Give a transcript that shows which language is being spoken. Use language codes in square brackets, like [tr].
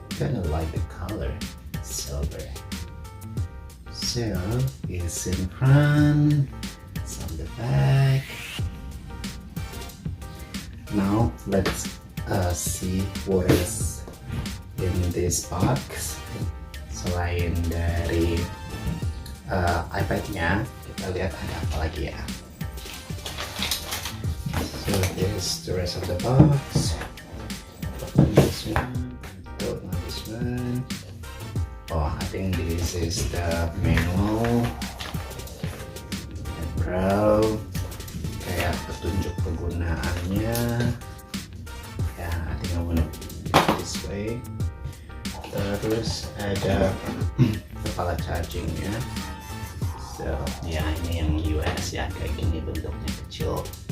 [en] Kind of like the color, silver. So it's in front, it's on the back. Now let's see what is in this box. [id] Selain dari iPad-nya, kita lihat ada apa lagi ya. [en] So here's the rest of the box. Open this one, don't know this one. Oh, I think this is the manual. [id] The Pro, kayak petunjuk penggunaannya. [en] Ya, I think I wanna do it this way. [id] Terus ada kepala chargingnya. So, ya ini yang US ya, kayak gini bentuknya kecil.